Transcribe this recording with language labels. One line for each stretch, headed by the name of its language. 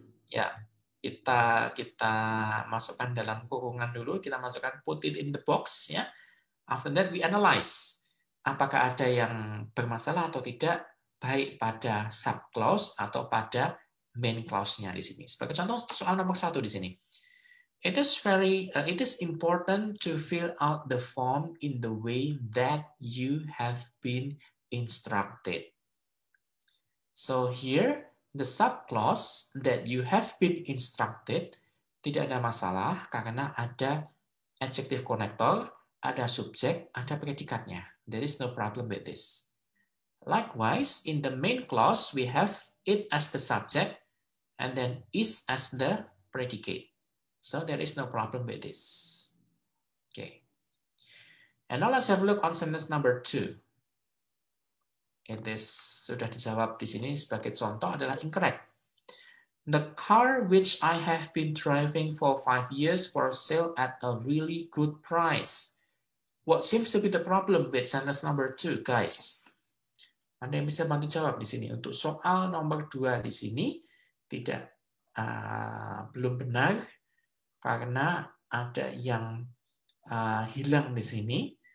Indonesian: Ya, kita masukkan dalam kurungan dulu, kita masukkan
English: put it in the box
Indonesian: ya.
English: After that we analyze
Indonesian: apakah ada yang bermasalah atau tidak baik pada subclause atau pada main clause-nya di sini. Sebagai contoh soal nomor 1 di sini.
English: It is important to fill out the form in the way that you have been instructed. So here, the subclause that you have been instructed
Indonesian: tidak ada masalah karena ada adjective connector, ada subjek, ada predikatnya.
English: There is no problem with this. Likewise, in the main clause, we have it as the subject and then is as the predicate. So there is no problem with this. Okay. And now let's have a look on sentence number 2. It is
Indonesian: sudah dijawab di sini sebagai contoh adalah incorrect.
English: The car which I have been driving for 5 years for sale at a really good price. What seems to be the problem with sentence number 2, guys?
Indonesian: Anda yang bisa bantu jawab di sini. Untuk soal nomor 2 di sini tidak belum benar karena ada yang hilang di sini.